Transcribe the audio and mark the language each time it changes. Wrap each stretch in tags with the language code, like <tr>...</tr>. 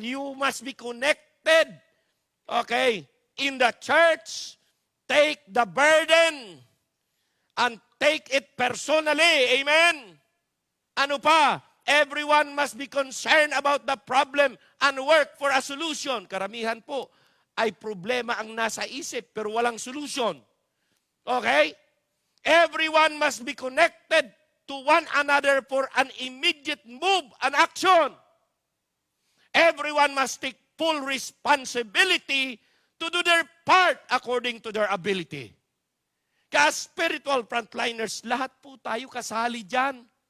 <en>You must be connected. Okay. In the church, take the burden and take it personally. Amen?</en> <tl>Ano pa?</tl> <en>Everyone must be concerned about the problem and work for a solution.</en> <tl>Karamihan po ay problema ang nasa isip pero walang solution.</tl> <en>Okay? Everyone must be connected to one another for an immediate move and action. Everyone must take full responsibility to do their part according to their ability.</en> <tl>Kaya spiritual frontliners, lahat po tayo kasali dyan.</tl>